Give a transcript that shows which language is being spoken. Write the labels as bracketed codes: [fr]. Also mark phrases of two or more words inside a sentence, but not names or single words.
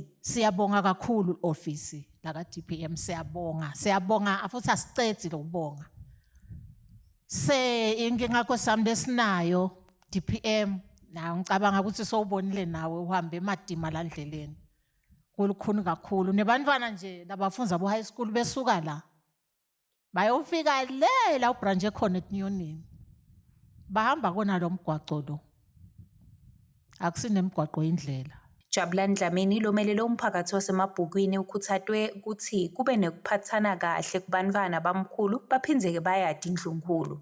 [ss] Siyabonga kakhulu ofisi laka DPM, siyabonga futhi asicedi lokubonga. Inkinga kwesami lesinayo DPM na ngicabanga ukuthi sowubonile nawe uhambe emadima la ndleleni. Kulukhuni kakhulu nebantwana nje labafundza abo [en] high school [ss] besuka la. Bayofika le la ubranch ekhona eTnyonini. Bahamba kona lo mgwaqo lo. Akusinemgwaqo indlela. Jabulani Dlamini lomelele umphakathi wasemabhukwini ukhuthatwe ukuthi kube nekuphathana kahle kubantwana bamkhulu baphinzeke bayadi indlunkulu.